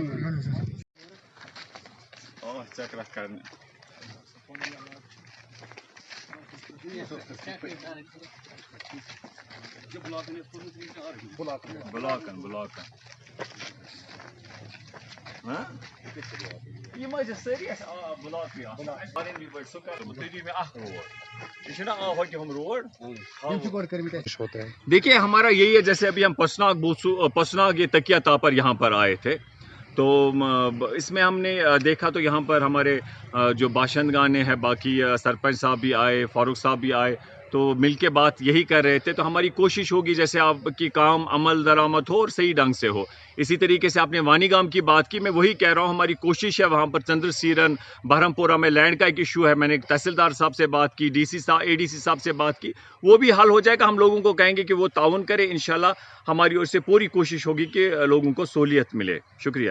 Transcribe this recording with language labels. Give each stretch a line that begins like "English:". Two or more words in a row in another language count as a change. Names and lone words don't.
Kashmiri: چکرا کرنہِ بلاکن یہ ساری بلاکٕے آسان سُہ کر تُہۍ دِیِو مےٚ اکھ روڈ یہ چھُنہ ہوٚکہِ ہُم روڈ
Urdu: دیکھیے ہمارا یہی ہے جیسے ابھی ہم پسناگ یہ تکیہ تاپر یہاں پر آئے تھے تو اس میں ہم نے دیکھا تو یہاں پر ہمارے جو باشندگان ہیں باقی سرپنچ صاحب بھی آئے فاروق صاحب بھی آئے تو مل کے بات یہی کر رہے تھے تو ہماری کوشش ہوگی جیسے آپ کی کام عمل درآمد ہو اور صحیح ڈھنگ سے ہو اسی طریقے سے آپ نے وانی گام کی بات کی میں وہی کہہ رہا ہوں ہماری کوشش ہے وہاں پر چندر سیرن بہرم پورہ میں لینڈ کا ایک ایشو ہے میں نے تحصیلدار صاحب سے بات کی اے ڈی سی صاحب سے بات کی وہ بھی حل ہو جائے گا ہم لوگوں کو کہیں گے کہ وہ تعاون کرے انشاءاللہ ہماری اور سے پوری کوشش ہوگی کہ لوگوں کو سہولیت ملے شکریہ